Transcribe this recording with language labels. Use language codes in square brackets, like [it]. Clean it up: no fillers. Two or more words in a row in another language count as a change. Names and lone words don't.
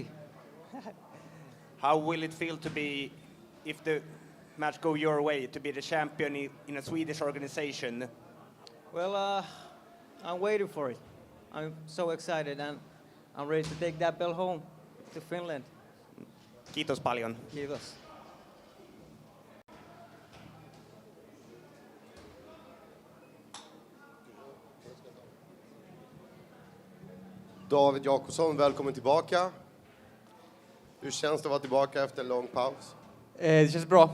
[en] How will it feel to be, if the match go your way, to be the champion in a Swedish organization? Well, I'm waiting for it. I'm so excited, and I'm ready to take that belt home to Finland. [fi] Kiitos paljon. Kiitos. [sv] David Jakobsson, välkommen tillbaka. Hur känns det att vara tillbaka efter en lång paus? Det känns bra.